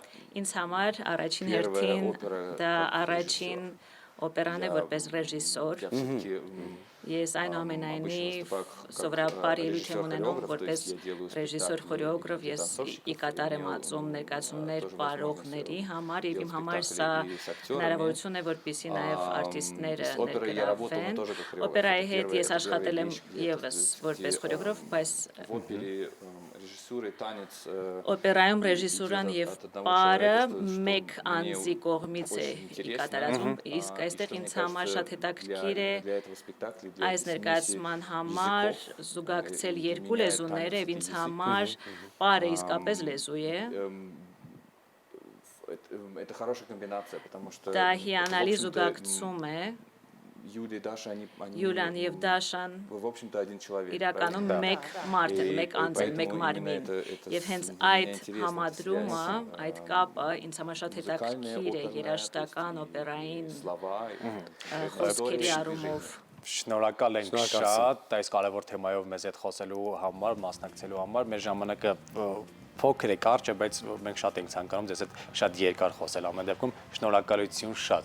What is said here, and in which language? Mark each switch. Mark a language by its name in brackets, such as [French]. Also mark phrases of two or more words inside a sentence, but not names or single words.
[Armenian] Ինձ համար առաջին [Russian] Первая [Armenian] հերթին [Russian] опера [Armenian] դա [Russian] как [Armenian] առաջին օպերան է որպես ռեժիսոր։ [Russian] я все-таки [Armenian] Ես այնուամենայնիվ սովորաբար ելույթ եմ ունենում որպես ռեժիսոր խորեոգրաֆ, ես ի կատար եմ ածում ներկայացումներ պարողների համար եւ իմ համար սա հնարավորություն է որպեսզի նաեւ արտիստները ներգրավվեն։ Օպերայի հետ ես աշխատել եմ եւս որպես խորեոգրաֆ, բայց օպերայում ռեժիսուրան եւ պարը մեկ անձի կողմից է կատարածվում, իսկ այստեղ ինձ համար շատ հետաքրքիր է այս ներկայացման համար զուգակցել երկու լեզուները եւ ինձ համար պարը իսկապես լեզու է։ [Russian] Это хорошая комбинация, потому что [Armenian] Դա հիանալի զուգակցում է։ [Russian] Юля и Даша, они [Armenian] Յուլիան եւ Դաշան [Russian] в общем-то один человек. [Armenian] իրականում մեկ մարդ են, մեկ անձ են, մեկ մարմին։ Եւ հենց այդ համադրումը, այդ կապը ինձ համար շատ հետաքրքիր է երաժշտական օպերային խոսքերի առումով։ Շնորհակալ ենք շատ այս կարևոր թեմայով մեզ հետ խոսելու համար, մասնակցելու համար։ Մեր ժամանակը փոքր է, կարճ է, բայց մենք շատ ենք ցանկանում ձեզ հետ շատ երկար խոսել ամեն դեպքում։ Շնորհակալություն շատ։